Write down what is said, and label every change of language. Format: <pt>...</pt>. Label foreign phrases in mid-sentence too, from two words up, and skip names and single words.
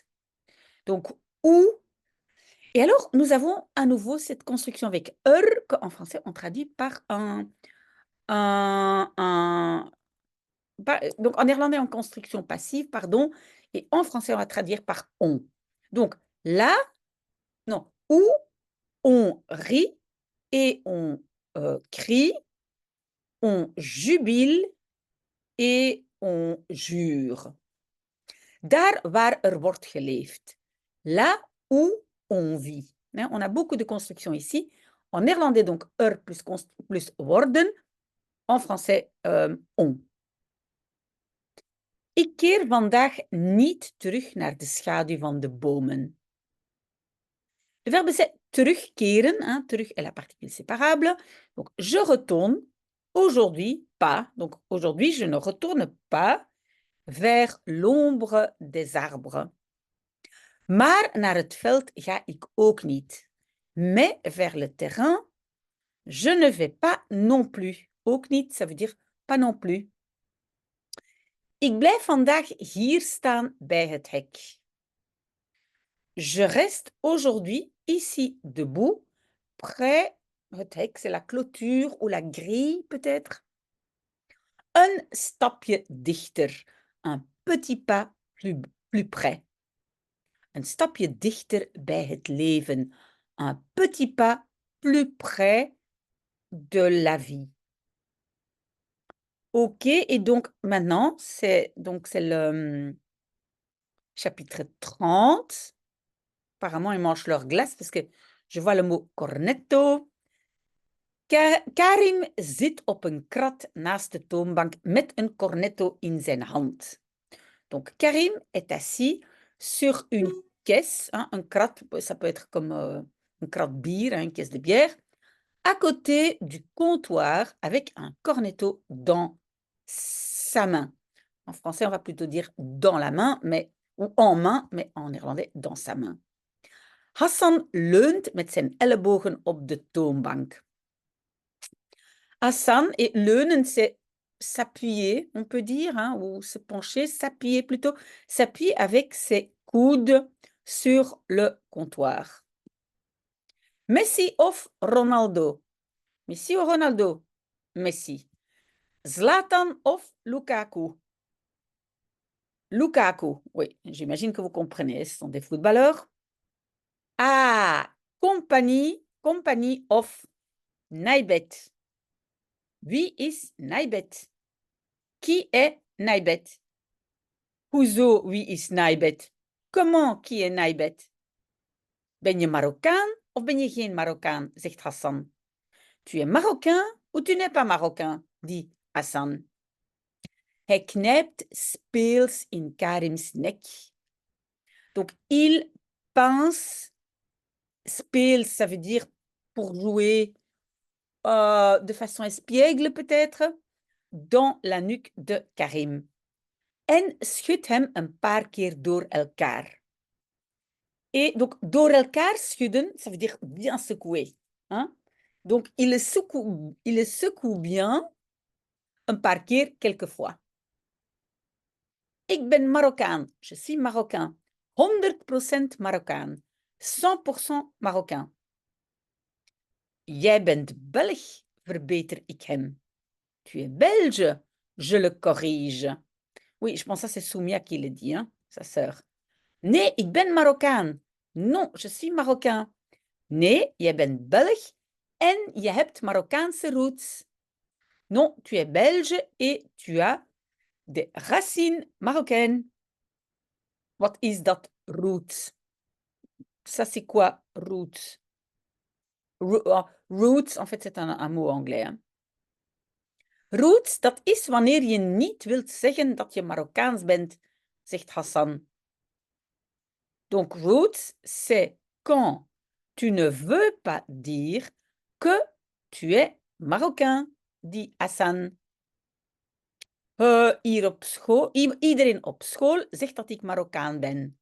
<fr>Donc, où. Et alors, nous avons à nouveau cette construction avec qu'en français, on traduit par donc, en néerlandais, en construction passive, pardon, et en français, on va traduire par on. Donc, là, non, où on rit et on crie, on jubile et on jure.</fr> <nl>Daar waar wordt geleefd.</nl> <fr>Là où on vit. On a beaucoup de constructions ici. En néerlandais, donc, plus worden. En français, on.</fr> <nl>Ik keer vandaag niet terug naar de schaduw van de bomen.</nl> <fr>Le verbe c'est terugkeren, hein, terug est la particule séparable. Donc, je retourne aujourd'hui pas. Donc, aujourd'hui, je ne retourne pas vers l'ombre des arbres.</fr> <nl>Maar naar het veld ga ik ook niet.</nl> <fr>Mais vers le terrain, je ne vais pas non plus.</fr> <nl>Ook niet,</nl> <fr>ça veut dire pas non plus.</fr> <nl>Ik blijf vandaag hier staan bij het hek.</nl> <fr>Je reste aujourd'hui ici debout, près</fr> <nl>het hek,</nl> <fr>c'est la clôture ou la grille peut-être.</fr> <nl>Een stapje dichter,</nl> <fr>un petit pas plus près.</fr> <nl>Een stapje dichter bij het leven,</nl> <fr>un petit pas plus près de la vie. Ok, et donc maintenant, c'est le chapitre 30. Apparemment, ils mangent leur glace parce que je vois le mot cornetto.</fr> <nl>Karim zit op een krat naast de toonbank met een cornetto in zijn hand.</nl> <fr>Donc, Karim est assis sur une caisse, hein, un krat, ça peut être comme une krat bière, hein, une caisse de bière, à côté du comptoir avec un cornetto dans sa main. En français, on va plutôt dire dans la main, ou en main, mais en néerlandais, dans sa main.</fr> <nl>Hassan leunt met zijn ellebogen op de toonbank.</nl> <fr>Hassan, et leunen, c'est s'appuyer, on peut dire, hein, ou se pencher, s'appuyer plutôt, s'appuyer avec ses coudes sur le comptoir.</fr> <nl>Messi of Ronaldo?</nl> <fr>Messi ou Ronaldo? Messi. Zlatan of Lukaku? Lukaku, oui, j'imagine que vous comprenez, ce sont des footballeurs.</fr> <nl>Ah, compagnie of Naibet. Wie is Naibet?</nl> <fr>Qui est Naibet?</fr> <nl>Hoezo, wie is Naibet?</nl> <fr>Comment, qui est Naibet?</fr> <nl>Ben je Marokkaan of ben je geen Marokkaan? Zegt Hassan.</nl> <fr>Tu es Marocain ou tu n'es pas Marocain? Dit Hassan.</fr> <nl>Hij knijpt speels in Karim's nek.</nl> <fr>Donc, il pense, speels, ça veut dire pour jouer de façon espiègle peut-être, dans la nuque de Karim.</fr> <nl>En schudt hem een paar keer door elkaar.</nl> <fr>Et donc,</fr> <nl>door elkaar schudden,</nl> <fr>ça veut dire bien secouer. Hein? Donc, il le secoue bien</fr> <nl>een paar keer,</nl> <fr>quelquefois.</fr> <nl>Ik ben Marokkaan.</nl> <fr>Je suis Marocain.</fr> <nl>100% Marokkaan.</nl> <fr>100% Marocain.</fr> <nl>Jij bent Belg, verbeter ik hem.</nl> <fr>Tu es Belge, je le corrige. Oui, je pense que c'est Soumia qui le dit, hein, sa sœur.</fr> <nl>Nee, ik ben Marokkaan.</nl> <fr>Non, je suis Marocain.</fr> <nl>Nee, jij bent Belg en je hebt Marokkaanse roots.</nl> <fr>Non, tu es Belge et tu as des racines marocaines.</fr> <nl>Wat is dat roots?</nl> <fr>Ça, c'est quoi roots? Roots, en fait, c'est un mot anglais. Hein.</fr> <nl>Roots, dat is wanneer je niet wilt zeggen dat je Marokkaans bent, zegt Hassan.</nl> <fr>Donc, roots, c'est quand tu ne veux pas dire que tu es Marocain, dit Hassan.</fr> <nl>Hier op school, iedereen op school zegt dat ik Marokkaan ben.</nl>